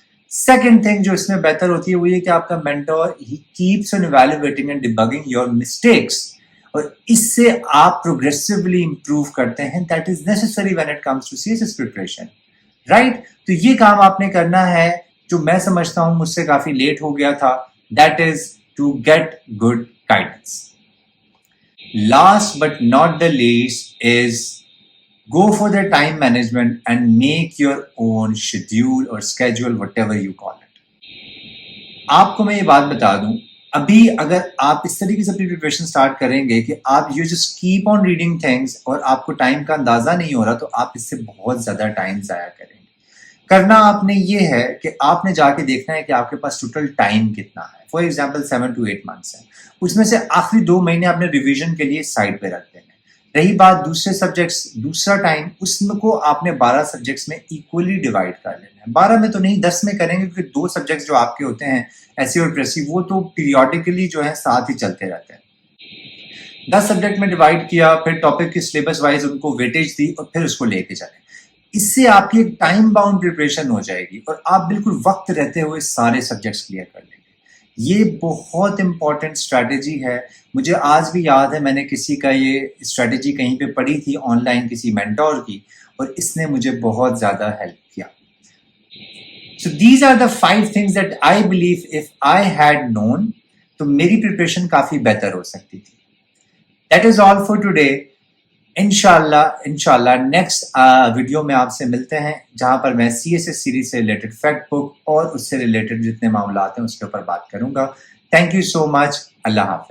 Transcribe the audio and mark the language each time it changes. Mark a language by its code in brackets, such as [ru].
[ur] Second thing جو اس میں بہتر ہوتی ہے وہ یہ کہ آپ کا mentor he [en] keeps on evaluating and debugging your mistakes, [ur] اور اس سے آپ پروگریسولی امپروو کرتے ہیں. [en] That is necessary when it comes to CSS preparation, right. [ur] تو یہ کام آپ نے کرنا ہے جو میں سمجھتا ہوں مجھ سے کافی لیٹ ہو گیا تھا. [en] That is to get good guidance. Last but not the least is go for the time management and make your own schedule or schedule, whatever you call it. [ur] آپ کو میں یہ بات بتا دوں, ابھی اگر آپ اس طریقے سے اپنی پریپریشن سٹارٹ کریں گے کہ آپ [en] you just keep on reading things [ur] اور آپ کو ٹائم کا اندازہ نہیں ہو رہا, تو آپ اس سے بہت زیادہ ٹائم ضائع کریں گے. کرنا آپ نے یہ ہے کہ آپ نے جا کے دیکھنا ہے کہ آپ کے پاس ٹوٹل ٹائم کتنا ہے. فار ایگزامپل [en] 7 to 8 months [ur] ہے. اس میں سے آخری 2 مہینے آپ نے ریویژن کے لیے سائڈ پہ رکھ دینا. رہی بات دوسرے سبجیکٹس، دوسرا ٹائم، اس میں کو آپ نے 12 سبجیکٹس میں ایکولی ڈیوائڈ کر لینا ہے. 12 میں تو نہیں، 10 میں کریں گے، کیونکہ 2 سبجیکٹس جو آپ کے ہوتے ہیں ایسی اور پریسی، وہ تو پیریوڈیکلی جو ہے ساتھ ہی چلتے رہتے ہیں. 10 سبجیکٹ میں ڈیوائڈ کیا، پھر ٹاپک کی سلیبس وائز ان کو ویٹیج دی اور پھر اس کو لے کے چلیں. اس سے آپ کی ایک ٹائم باؤنڈ پریپریشن ہو جائے گی اور آپ بالکل وقت رہتے ہوئے سارے سبجیکٹس کلیئر کر لیں گے. یہ بہت امپورٹنٹ اسٹریٹجی ہے. مجھے آج بھی یاد ہے، میں نے کسی کا یہ اسٹریٹجی کہیں پہ پڑھی تھی آن لائن کسی مینٹور کی، اور اس نے مجھے بہت زیادہ ہیلپ کیا. [en] So these are the 5 things that I believe if I had known [ur] تو میری پریپریشن کافی بہتر ہو سکتی تھی. [en] That is all for today. [ur] انشاءاللہ نیکسٹ ویڈیو میں آپ سے ملتے ہیں، جہاں پر میں CSS سیریز سے ریلیٹڈ فیکٹ بک اور اس سے ریلیٹڈ جتنے معاملات ہیں اس کے اوپر بات کروں گا. تھینک یو سو مچ. اللہ حافظ.